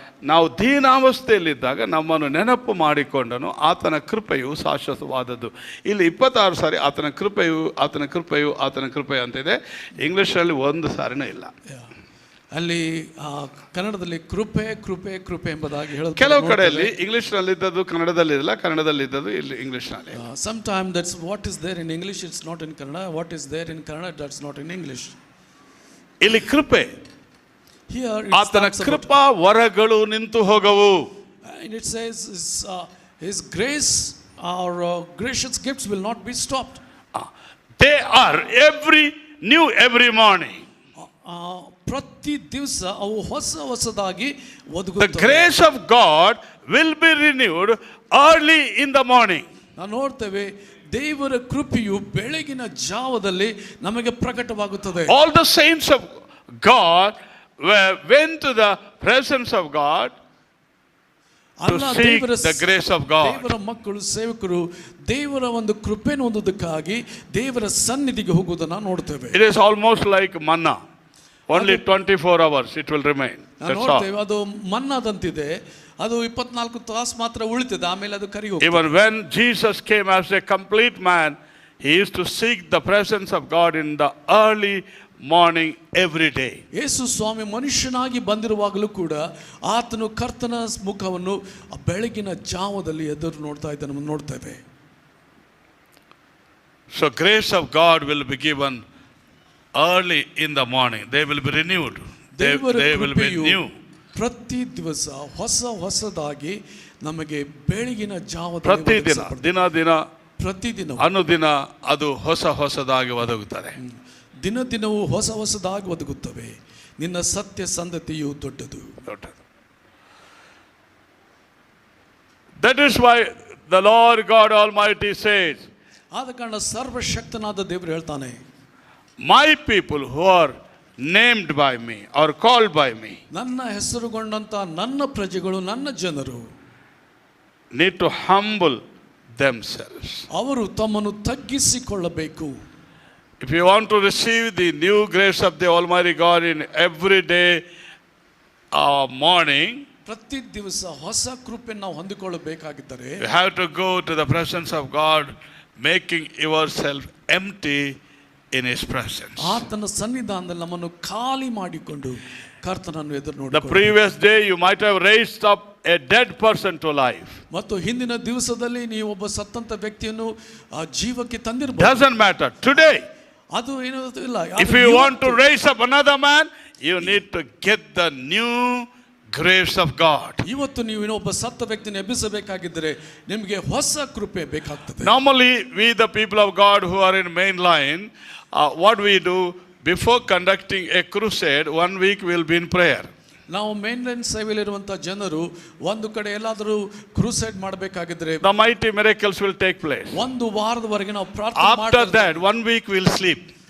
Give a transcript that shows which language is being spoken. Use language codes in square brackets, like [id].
[kn] ನಾವು ದೀನಾವಸ್ಥೆಯಲ್ಲಿದ್ದಾಗ ನಮ್ಮನ್ನು ನೆನಪು ಮಾಡಿಕೊಂಡನು, ಆತನ ಕೃಪೆಯು ಶಾಶ್ವತವಾದದ್ದು. ಇಲ್ಲಿ 26 ಸಾರಿ ಆತನ ಕೃಪೆಯು ಅಂತ ಇದೆ, ಇಂಗ್ಲೀಷಲ್ಲಿ ಒಂದು ಸಾರಿನೇ ಇಲ್ಲ. ಅಲ್ಲಿ ಕನ್ನಡದಲ್ಲಿ ಕೃಪೆ ಎಂಬುದಾಗಿ ಹೇಳೋದು. ಕೆಲವು ಕಡೆಯಲ್ಲಿ ಇಂಗ್ಲಿಷ್ನಲ್ಲಿ ಇದ್ದದ್ದು ಕನ್ನಡದಲ್ಲಿ ಇಲ್ಲ, ಕನ್ನಡದಲ್ಲಿ ಇದ್ದದ್ದು ಇಲ್ಲಿ ಇಂಗ್ಲಿಷ್ನಲ್ಲಿ. [en] Sometimes that's what is there in English, it's not in Kannada. What is there in Kannada, that's not in English. [kn] ಇಲ್ಲಿ ಕೃಪೆ, [en] Here [kn] ಆತನ ಕೃಪಾ ವರಗಳು ನಿಂತು ಹೋಗವು. [en] And it says his grace or gracious gifts will not be stopped. They are new every morning. [kn] ಪ್ರತಿ ದಿವಸ ಅವು ಹೊಸದಾಗಿ [en] The grace of God will be renewed early in the morning. [kn] ನಾವು ನೋಡ್ತೇವೆ ದೇವರ ಕೃಪೆಯು ಬೆಳಗಿನ ಜಾವದಲ್ಲಿ ನಮಗೆ ಪ್ರಕಟವಾಗುತ್ತದೆ. [en] All the saints of God went to the presence of God to seek the grace of God. [kn] ದೇವರ ಮಕ್ಕಳು ಸೇವಕರು ದೇವರ ಒಂದು ಕೃಪೆಯನ್ನು ಹೊಂದುವುದಕ್ಕಾಗಿ ದೇವರ ಸನ್ನಿಧಿಗೆ ಹೋಗುವುದನ್ನು ನೋಡ್ತೇವೆ. [en] It is almost like manna. Only 24 hours it will remain. That's all. [kn] ಅದು ಮನ್ನಾದಂತಿದೆ, ಅದು 24 ತಾಸು ಮಾತ್ರ ಉಳಿತದೆ, ಆಮೇಲೆ ಅದು ಕರಗಿ ಹೋಗ್ತದೆ. [en] Even when Jesus came as a complete man, he used to seek the presence of God in the early morning every day. [kn] ಯೇಸು ಸ್ವಾಮಿ ಮನುಷ್ಯನಾಗಿ ಬಂದಿರುವಾಗಲೂ ಕೂಡ ಆತನು ಕರ್ತನ ಮುಖವನ್ನು ಬೆಳಗಿನ ಜಾವದಲ್ಲಿ ಎದುರು ನೋಡ್ತಾ ಇದ್ದನ್ನು ನೋಡ್ತೇವೆ. [en] So grace of God will be given early in the morning. They will be renewed. They will be new. [kn] ಪ್ರತಿ ದಿವಸ ಹೊಸದಾಗಿ ನಮಗೆ ಬೆಳಗಿನ ಜಾವದಲ್ಲಿ ಪ್ರತಿದಿನ ಅನುದಿನ ಅದು ಹೊಸದಾಗಿ ಒದಗುತ್ತದೆ. ದಿನದಿನವೂ ಹೊಸದಾಗಿ ಒದಗುತ್ತವೆ. ನಿನ್ನ ಸತ್ಯ ಸಂಧತೆಯು ದೊಡ್ಡದು. [en] That is why the Lord God Almighty says, [kn] ಆದ ಕಾರಣ ಸರ್ವಶಕ್ತನಾದ ದೇವರು ಹೇಳ್ತಾನೆ, [en] my people who are named by me or called by me, [kn] ನನ್ನ ಹೆಸರುಗೊಂಡಂತ ನನ್ನ ಪ್ರಜೆಗಳು, ನನ್ನ ಜನರು [en] need to humble themselves. [kn] ಅವರು ತಮ್ಮನ್ನು ತಗ್ಗಿಸಿಕೊಳ್ಳಬೇಕು. [en] If you want to receive the new grace of the Almighty God in every day morning, [kn] ಪ್ರತಿ ದಿವಸ ಹೊಸ ಕೃಪೆಯನ್ನು ನಾವು ಹೊಂದಿಕೊಳ್ಳಬೇಕಾಗಿದ್ದರೆ [en] you have to go to the presence of God, making yourself empty in His presence. [kn] ಆತನ ಸನ್ನಿಧಾನದಲ್ಲಿ ನಮ್ಮನ್ನು ಖಾಲಿ ಮಾಡಿಕೊಂಡು ಕರ್ತನನ್ನು ಎದುರು ನೋಡಿ. [en] The previous day you might have raised up a dead person to life. [kn] ಮತ್ತು ಹಿಂದಿನ ದಿವಸದಲ್ಲಿ ನೀವು ಒಬ್ಬ ಸತ್ತಂತ ವ್ಯಕ್ತಿಯನ್ನು ಜೀವಕ್ಕೆ ತಂದಿರಬಹುದು. [en] Doesn't matter. Today, [kn] ಅದು ಏನು ಇಲ್ಲ. [en] if you want to raise up another man, you need to get the new grace of God. [kn] ಇವತ್ತು ನೀವು ಇನ್ನೊಬ್ಬ ಸತ್ತ ವ್ಯಕ್ತಿಯನ್ನು ಎಬ್ಬಿಸಬೇಕಾಗಿದ್ದರೆ ನಿಮಗೆ ಹೊಸ ಕೃಪೆ ಬೇಕಾಗ್ತದೆ. [en] Normally we the people of God who are in main line, what we do before conducting a crusade, 1 week we will be in prayer. [kn] ನಾವು ಮೇನ್ ಲೈನ್ ಸೇವೆಯಲ್ಲಿರುವಂಥ ಜನರು ಒಂದು ಕಡೆ ಎಲ್ಲಾದರೂ ಕ್ರೂಸೈಡ್ ಮಾಡಬೇಕಾಗಿದ್ರೆ [en] the mighty miracles will take place. [kn] ಒಂದು ವಾರದವರೆಗೆ ನಾವು ಪ್ರಾರ್ಥನೆ [en] After that 1 week we will sleep.